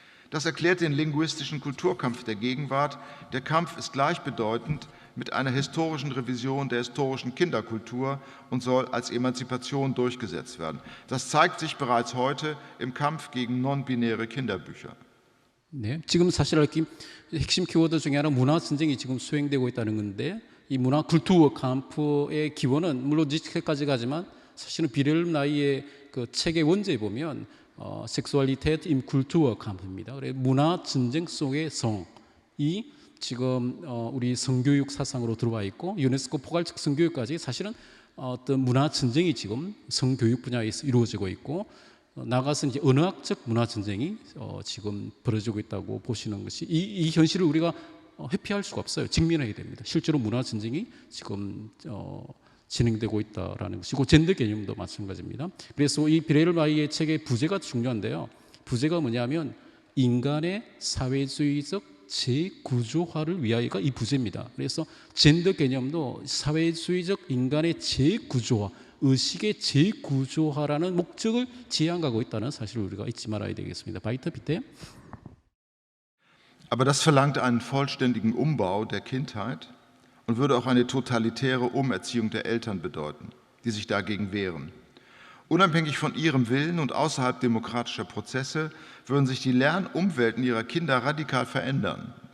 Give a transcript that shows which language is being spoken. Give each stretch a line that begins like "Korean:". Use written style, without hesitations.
German: Das erklärt den linguistischen Kulturkampf der Gegenwart. Der Kampf ist gleichbedeutend mit einer historischen Revision der historischen Kinderkultur und soll als Emanzipation durchgesetzt werden. Das zeigt sich bereits heute im Kampf gegen non-binäre Kinderbücher.
Korean: 네, 지금 사실 핵심 키워드 중에 하나 문화 전쟁이 지금 수행되고 있다는 건데 이 문화 쿨투어 캠프의 기원은 물론 지금까지 가지만 사실은 비렐 나이의 그 책의 원제에 보면 섹슈얼리테트 임 쿨투어 캠프입니다. 그래 문화 전쟁 속의 성이 지금 우리 성교육 사상으로 들어와 있고 유네스코 포괄적 성교육까지 사실은 어떤 문화 전쟁이 지금 성교육 분야에서 이루어지고 있고 나가서 이제 언어학적 문화 전쟁이 지금 벌어지고 있다고 보시는 것이 이 현실을 우리가 회피할 수가 없어요. 직면해야 됩니다. 실제로 문화 전쟁이 지금 진행되고 있다라는 것이고 젠더 개념도 마찬가지입니다. 그래서 이 비렐 마이의 책의 부제가 중요한데요. 부제가 뭐냐면 인간의 사회주의적 재구조화를 위하여가 이 부제입니다. 그래서 젠더 개념도 사회주의적 인간의 재구조화, 의식의 재구조화라는 목적을 지향하고 있다는 사실을 우리가 잊지 말아야 되겠습니다.
German: Weiter bitte. Aber das verlangt einen vollständigen Umbau der Kindheit und würde auch eine totalitäre Umerziehung der Eltern bedeuten, die sich dagegen wehren. Unabhängig von ihrem Willen und außerhalb demokratischer Prozesse würden sich die Lernumwelten ihrer Kinder radikal verändern.